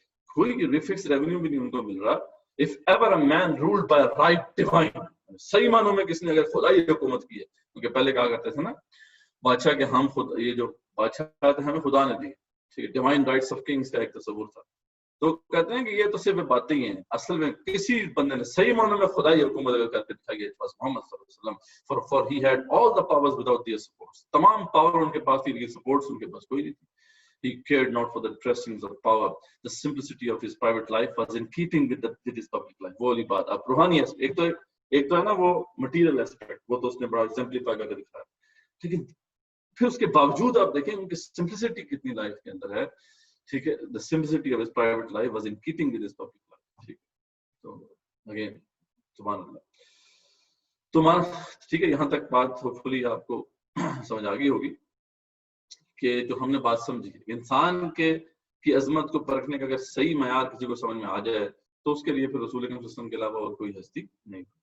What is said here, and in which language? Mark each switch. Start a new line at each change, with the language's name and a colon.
Urdu: کوئی fix revenue بھی نہیں ان کو مل رہا.
English: If ever a man ruled by a right divine،
Urdu: صحیح معنوں میں کس نے اگر خدائی حکومت کی ہے، کیونکہ پہلے کہا کرتے تھے نا بادشاہ کہ ہم خود یہ جو بادشاہ ہمیں خدا نے دی، ٹھیک ہے، ڈیوائن رائٹس آف کنگز کا ایک تصور تھا. تو کہتے ہیں کہ یہ تو صرف باتیں ہی ہیں. اصل میں کسی بندے نے صحیح معنوں میں خدائی حکومت اگر کر کے دکھائی ہے محمد صلی اللہ علیہ وسلم.
English: for he had all the powers without their supports.
Urdu: تمام پاور ان کے پاس تھی لیکن سپورٹس ان کے پاس کوئی نہیں تھی.
English: He cared not for the dressings of power. The simplicity of his private life was in keeping with his public life.
Urdu: وہ والی بات. آپ روحانی ایک تو ہے نا وہ مٹیریل ایسپیکٹ، وہ تو اس نے بڑا ایگزمپلیفائی کر کے دکھایا. لیکن پھر اس کے باوجود آپ دیکھیں ان کی سمپلسٹی کتنی لائف کے اندر ہے. ٹھیک ہے.
English: The simplicity of his private life was in keeping with his public life.
Urdu: ٹھیک ہے. تو اگین سبحان اللہ. تو ٹھیک ہے، یہاں تک بات ہوپ فلی آپ کو سمجھ آ گئی ہوگی کہ جو ہم نے بات سمجھی انسان کی عظمت کو پرکھنے کا اگر صحیح معیار کسی کو سمجھ میں آ جائے تو اس کے لیے پھر رسول اکرم صلی اللہ علیہ وسلم کے علاوہ اور کوئی ہستی نہیں.